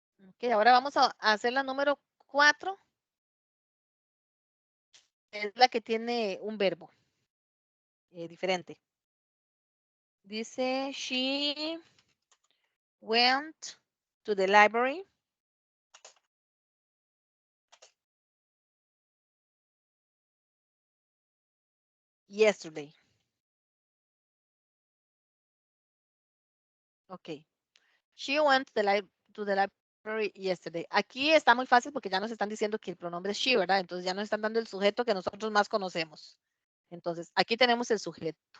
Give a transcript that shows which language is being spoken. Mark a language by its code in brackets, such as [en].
[es] Ok, ahora vamos a hacer la número 4. Es la que tiene un verbo diferente. [en] Dice, she went to the library yesterday. Ok. She went to the library yesterday. [es] Aquí está muy fácil porque ya nos están diciendo que el pronombre es she, ¿verdad? Entonces ya nos están dando el sujeto que nosotros más conocemos. Entonces, aquí tenemos el sujeto.